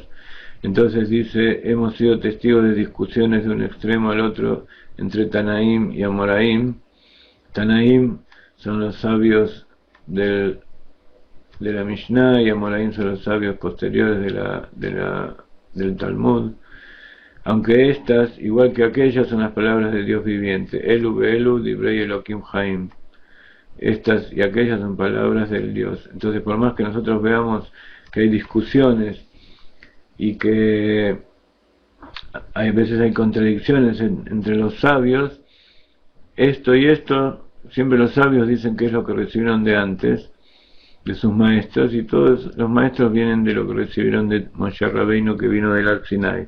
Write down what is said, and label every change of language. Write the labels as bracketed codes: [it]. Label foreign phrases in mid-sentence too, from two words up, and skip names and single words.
[es] Entonces dice: hemos sido testigos de discusiones de un extremo al otro entre Tanaim y Amoraim. Tanaim son los sabios de la Mishnah y Amoraim son los sabios posteriores del Talmud, aunque estas, igual que aquellas, son las palabras de Dios viviente. [he] אלו ואלו דברי אלוהים חיים. [es] Estas y aquellas son palabras del Dios. Entonces, por más que nosotros veamos que hay discusiones y que hay veces hay contradicciones entre los sabios, esto y esto, siempre los sabios dicen que es lo que recibieron de antes, de sus maestros, y todos los maestros vienen de lo que recibieron de Moshe Rabbeinu, que vino del Har Sinai.